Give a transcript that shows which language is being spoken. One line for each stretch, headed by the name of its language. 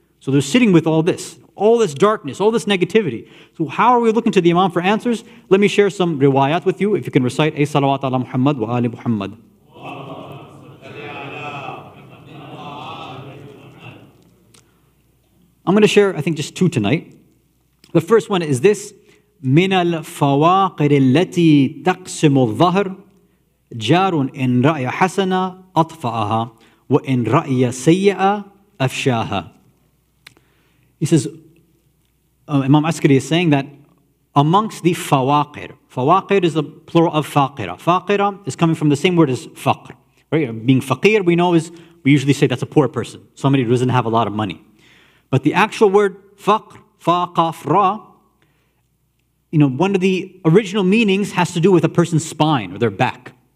English: So they're sitting with all this darkness, all this negativity. So how are we looking to the Imam for answers? Let me share some riwayat with you. If you can recite, ay salawat ala Muhammad wa ali Muhammad. I'm going to share, I think, just two tonight. The first one is this:
Arabic: من الفواقر التي تقسم الظهر جار إن رأي حسنة أطفأها وإن رأي سيئة أفشاها.
English: He says, Imam Askari is saying that amongst the fawaqir is the plural of faqira. Faqira is coming from the same word as faqr. Right? Being faqir, we know, we usually say that's a poor person, somebody who doesn't have a lot of money. But the actual word faqr, fa, qaf, ra, one of the original meanings has to do with a person's spine or their back.